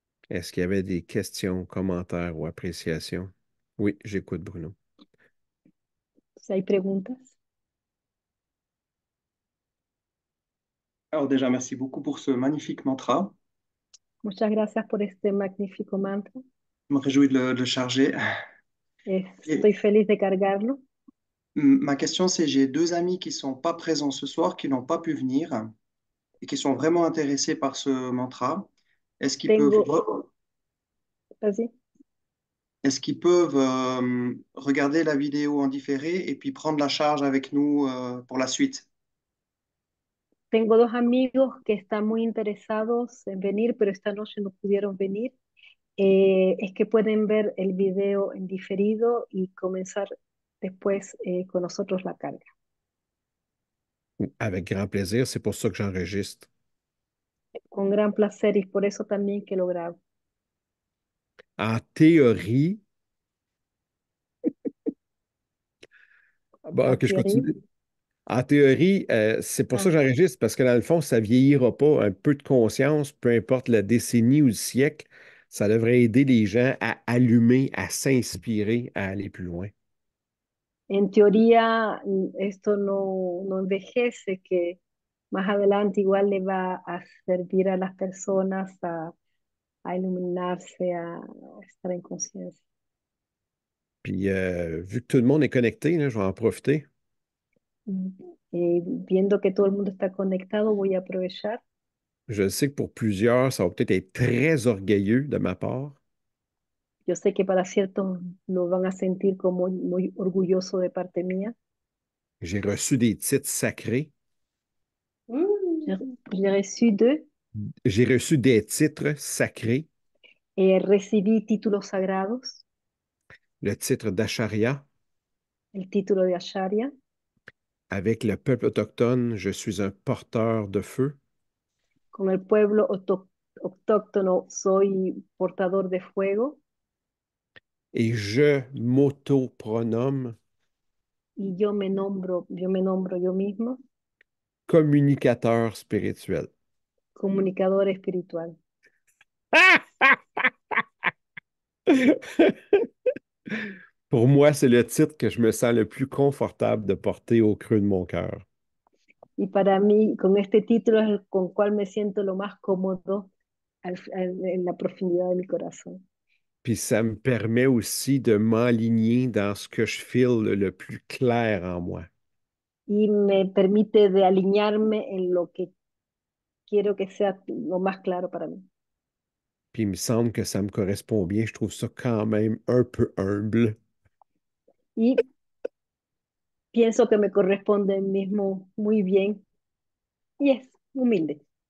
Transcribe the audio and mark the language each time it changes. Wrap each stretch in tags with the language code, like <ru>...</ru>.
<fr>Est-ce qu'il y avait des questions, commentaires ou appréciations? Oui, j'écoute Bruno.</fr> <es>Si hay preguntas,</es> <fr>Alors déjà, merci beaucoup pour ce magnifique mantra.</fr> <es>muchas gracias por este magnífico mantra.</es> <fr>Je me réjouis de le charger. Et</fr> <es>Estoy feliz de cargarlo.</es> <fr>ma question, c'est, j'ai deux amis qui sont pas présents ce soir, qui n'ont pas pu venir et qui sont vraiment intéressés par ce mantra. Est-ce qu'ils peuvent,</fr> <es>Tengo, así,</es> <fr>est-ce qu'ils peuvent regarder la vidéo en différé et puis prendre la charge avec nous pour la suite?</fr> <es>tengo dos amigos que están muy interesados en venir, pero esta noche no pudieron venir. Es que pueden ver el video en diferido y comenzar después con nosotros la carga.</es> <fr>Avec grand plaisir, c'est pour ça que j'enregistre.</fr> <es>Con gran placer y por eso también que lo grabo.</es> <fr>En théorie, bon,</fr> <es>En</es> <fr>ok, je</fr> <es>teoría,</es> <fr>continue. En théorie, c'est pour ça ah, que j'enregistre, parce que dans le fond, ça ne vieillira pas. Un peu de conscience, peu importe la décennie ou le siècle, ça devrait aider les gens à allumer, à s'inspirer, à aller plus loin.</fr> <es>en teoría esto no envejece, que más adelante igual le va a servir a las personas a iluminarse, a estar en conciencia.</es> <fr>Puis, vu que tout le monde est connecté, là, je vais en profiter.</fr> <es>Viendo que todo el mundo está conectado, voy a aprovechar.</es> <fr>Je sais que pour plusieurs, ça va peut-être être très orgueilleux de ma part,</fr> <es>Yo sé que para ciertos lo van a sentir como muy orgulloso de parte mía.</es> <fr>J'ai reçu des titres sacrés. J'ai j'ai reçu deux, J'ai reçu des titres sacrés,</fr> <es>recibí títulos sagrados,</es> <fr>le titre d'Acharya.</fr> <es>el título de Acharya.</es> <fr>Avec le peuple autochtone, je suis un porteur de feu.</fr> <es>Con el pueblo autóctono soy portador de fuego</es> <fr>Et je m'auto-pronomme</fr> <es>y yo me nombro yo mismo</es> <fr>communicateur spirituel.</fr> <es>comunicador espiritual.</es> <fr>Pour moi, c'est le titre que je me sens le plus confortable de porter au creux de mon cœur.</fr> <es>Y para mí, con este título es el con cual me siento lo más cómodo en la profundidad de mi corazón.</es> <fr>Puis ça me permet aussi de m'aligner dans ce que je file le plus clair en moi.</fr> <es>Y me permite de alinearme en lo que quiero que sea lo más claro para mí.</es> <fr>Puis il me semble que ça me correspond bien. Je trouve ça quand même un peu humble.</fr> <es>Y pienso que me corresponde mismo muy bien y es humilde.</es>